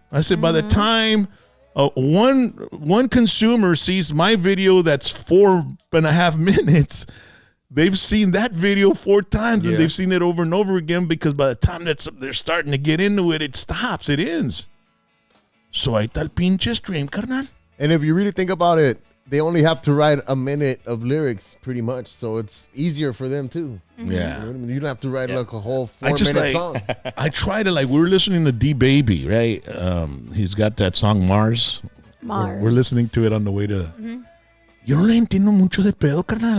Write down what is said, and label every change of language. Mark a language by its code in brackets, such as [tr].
[en] I said, by the time one consumer sees my video that's 4.5 minutes, they've seen that video 4 times, and they've seen it over and over again, because by the time they're starting to get into it, it stops, it ends. [es] So ahí está el pinche stream, carnal. [en] And if you really think about it, they only have to write a minute of lyrics, pretty much. So it's easier for them too. Yeah. You know what I mean? You don't have to write like a whole 4-minute song. I try to, we were listening to D-Baby, right? He's got that song Mars. We're listening to it on the way to. [es] Yo no le entiendo mucho de pedo, carnal.